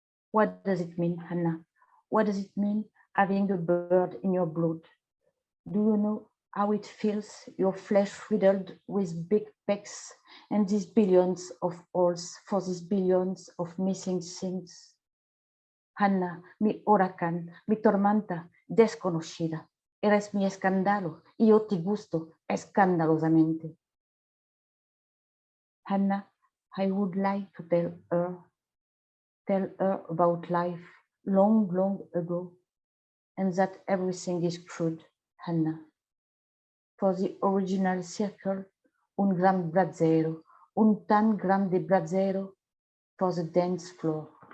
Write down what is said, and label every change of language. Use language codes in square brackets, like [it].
[en] What does it mean, Hannah? What does it mean having a bird in your blood? Do you know how it feels, your flesh riddled with big pecks and these billions of holes for these billions of missing things? [es] Hannah, mi huracán, mi tormenta desconocida. Eres mi escándalo y yo te gusto escandalosamente. [en] Hannah, I would like to tell her about life long, long ago, and that everything is crude, Hannah. For the original circle, [es] un gran brazzero, un tan grande brazzero [en] for the dance floor.